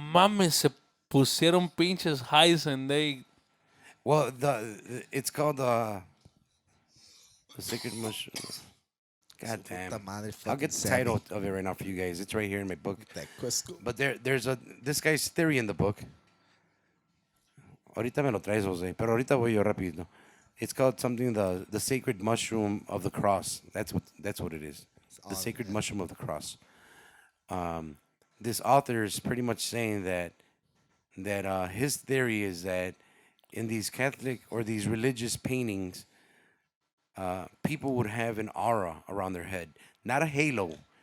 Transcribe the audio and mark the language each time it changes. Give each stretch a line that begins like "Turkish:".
Spanish: mames, se pusieron pinches highs
English: and they. Well, it's called the Sacred Mushroom. God damn.
Spanish: Puta madre,
English: I'll get the fucking title of it right now for you guys. It's right here in my book. That Cusco. But there's this guy's theory in the book.
Spanish: Ahorita me lo traes, Jose, pero ahorita voy yo rapidito.
English: It's called something the sacred mushroom of the cross. That's what it is. The sacred mushroom of the cross. This author is pretty much saying that his theory is that in these Catholic or these religious paintings, people would have an aura around their head, not a halo.